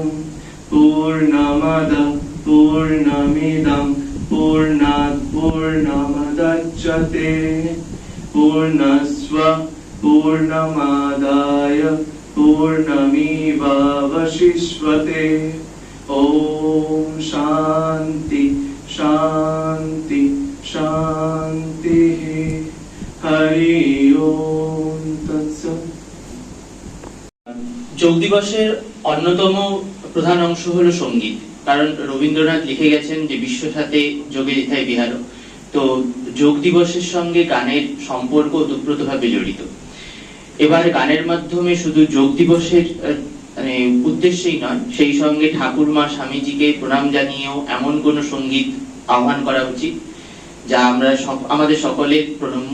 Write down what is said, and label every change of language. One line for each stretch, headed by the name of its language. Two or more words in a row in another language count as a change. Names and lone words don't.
Sanskrit: पूर्णमद पूर्णमिदं पूर्णात् पूर्णमुदच्यते पूर्णस्व पूर्णमादाय पूर्णमेवावशिष्यते। ओम शांति शांति शांति। हरि ओम तत्सत्।
Bangla: যোগ দিবসের অন্যতম প্রধান অংশ হলো সঙ্গীত, কারণ রবীন্দ্রনাথ লিখে গেছেন যে বিশ্ব সাথে যোগে যেথায় বিহার। তো যোগ দিবসের সঙ্গে গানের সম্পর্ক ওতপ্রোতভাবে জড়িত। এবার গানের মাধ্যমে শুধু যোগ দিবসের উদ্দেশ্যেই নয়, সেই সঙ্গে ঠাকুরমা স্বামীজিকে প্রণাম জানিয়েও এমন কোন সঙ্গীত আহ্বান করা উচিত যা আমাদের সকলের প্রণম্য।